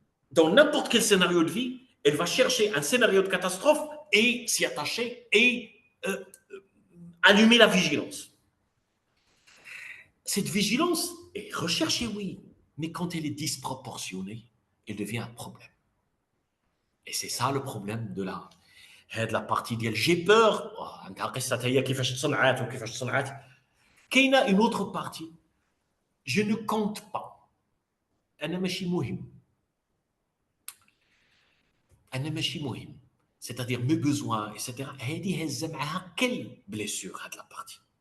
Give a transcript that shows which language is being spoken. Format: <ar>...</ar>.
<fr>Dans n'importe quel scénario de vie, elle va chercher un scénario de catastrophe et s'y attacher et allumer la vigilance. Cette vigilance est recherchée, oui, mais quand elle est disproportionnée, elle devient un problème. Et c'est ça le problème de la partie ديال j'ai peur.</fr> <ar>عندها قصة هي كيفاش تصنعات وكيفاش تصنعات. كاينة</ar> <fr>une autre partie. Je ne compte pas.</fr> <ar>أنا ماشي مهم. أنا ماشي مهم.</ar> <fr>C'est-à-dire mes besoins, etc.</fr> <ar>هذه هزة معها</ar> <fr>quelle blessure هاد la partie.</fr>